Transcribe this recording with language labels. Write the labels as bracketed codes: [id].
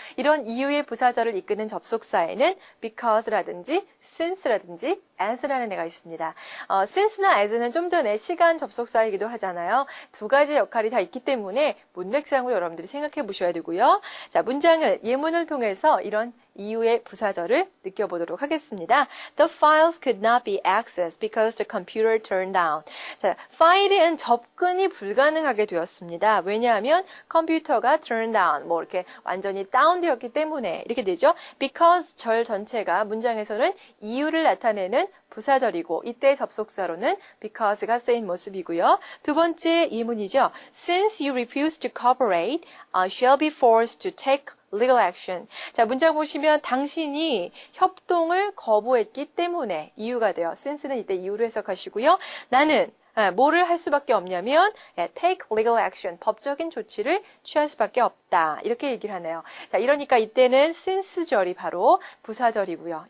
[ko] 이런 이유의 부사절을 이끄는 접속사에는 because라든지 since라든지 as라는 애가 있습니다. since나 as는 좀 전에 시간 접속사이기도 하잖아요. 두 가지 역할이 다 있기 때문에 문맥상으로 여러분들이 생각해 보셔야 되고요. 자, 예문을 통해서 이런 한번 이유의 부사절을 느껴보도록 하겠습니다. [en] The files could not be accessed because the computer turned down. [ko] 자, 파일은 접근이 불가능하게 되었습니다. 왜냐하면 컴퓨터가 turn down, 뭐 이렇게 완전히 다운되었기 때문에 이렇게 되죠. Because 절 전체가 문장에서는 이유를 나타내는 부사절이고 이때 접속사로는 because가 쓰인 모습이고요. 두 번째 예문이죠. [en] Since you refuse to cooperate, I shall be forced to take legal action. [ko] 자, 문장 보시면 당신이 협동을 거부했기 때문에 이유가 돼요. since는 이때 이유로 해석하시고요. 나는 뭐를 할 수밖에 없냐면 [en] take legal action, [ko] 법적인 조치를 취할 수밖에 없다. 이렇게 얘기를 하네요. 자, 이러니까 이때는 since절이 바로 부사절이고요.